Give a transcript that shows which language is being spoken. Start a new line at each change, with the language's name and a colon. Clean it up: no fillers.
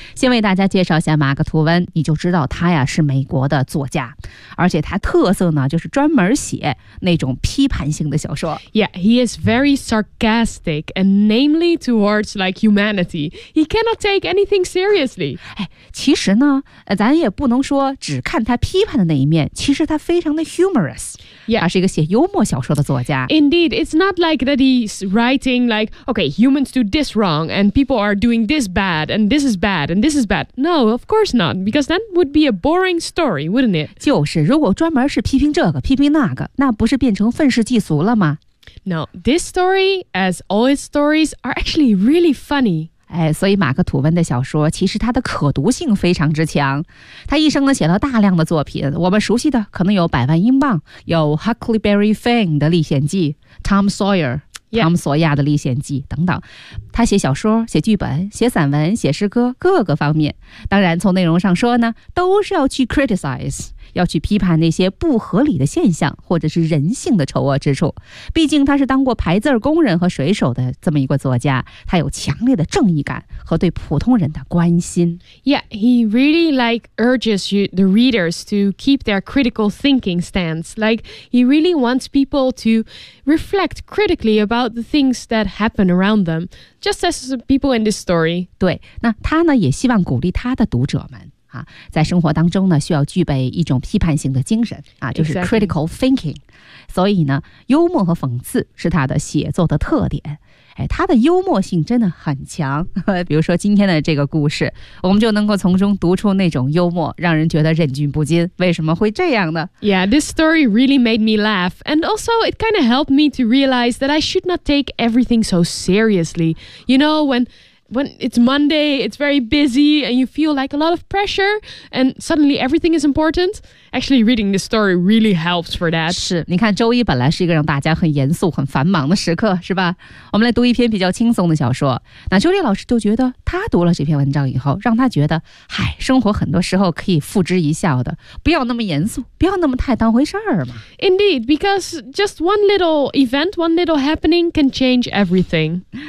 Chinese: 先为大家介绍一下马克吐温，你就知道他呀是美国的作家，而且他特色呢就是专门写那种批判性的小说。
English: Yeah, he is very sarcastic and namely towards like humanity. He cannot take anything seriously.
Chinese: 哎，其实呢，咱也不能说只看他批判的那一面，其实他非常的 humorous.
English: Yeah.
Chinese: 他是一个写幽默小说说的作家。
English: Indeed, it's not like that he's writing like, okay, humans do this wrong and people are doing this bad and this is bad and this is bad. No, of course not, because that would be a boring story, wouldn't it?
Chinese: 就是如果专门是批评这个批评那个，那不是变成愤世嫉俗了吗？
English: No, this story, as all his stories, are actually really funny.
Chinese: 哎，所以马克吐温的小说其实它的可读性非常之强，他一生呢写了大量的作品，我们熟悉的可能有《百万英镑》，有《Huckleberry Finn》的历险记，《Tom Sawyer》
English: Yeah.
Chinese: 汤姆·索亚的历险记等等，他写小说、写剧本、写散文、写诗歌，各个方面。当然，从内容上说呢，都是要去 criticize， 要去批判那些不合理的现象，或者是人性的丑恶之处。毕竟他是当过排字工人和水手的这么一个作家，他有强烈的正义感和对普通人的关心。
English: Yeah, he really like urges you, the readers to keep their critical thinking stance. Like he really wants people to reflect critically about the things that happen around them, just as people in this story.
Chinese: 对，那他呢也希望鼓励他的读者们啊，在生活当中呢需要具备一种批判性的精神啊，就是 critical thinking.
English: Exactly.
Chinese: 所以呢，幽默和讽刺是他的写作的特点。哎，他的幽默性真的很强。比如说今天的这个故事，我们就能够从中读出那种幽默，让人觉得忍俊不禁。为什么会这样呢？
English: Yeah, this story really made me laugh. And also, it kind of helped me to realize that I should not take everything so seriously. You know, when it's Monday, it's very busy, and you feel like a lot of pressure, and suddenly everything is important. Actually, reading this story really helps for that.
Chinese: 是，你看周一本来是一个让大家很严肃、很繁忙的时刻，是吧？我们来读一篇比较轻松的小说。那Judy老师就觉得，他读了这篇文章以后，让他觉得，嗨，生活很多时候可以付之一笑的，不要那么严肃，不要那么太当回事儿嘛。
English: Indeed, because just one little event, one little happening can change everything.